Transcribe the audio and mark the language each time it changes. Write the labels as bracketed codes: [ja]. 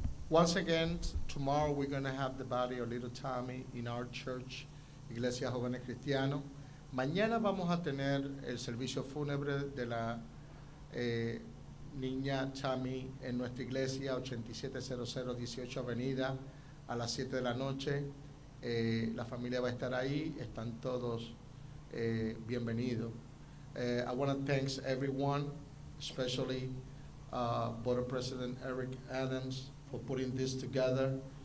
[en] Once again, tomorrow we're going to have the body of little Tamy in our church, Iglesia Jóvenes Cristianos. [es] Mañana vamos a tener el servicio fúnebre de la niña Tamy en nuestra iglesia, 8700 18 Avenida, a las 7 de la noche. La familia va a estar ahí, están todos bienvenidos. [en] I want to thank everyone, especially Borough President Erick Adams, for putting this together.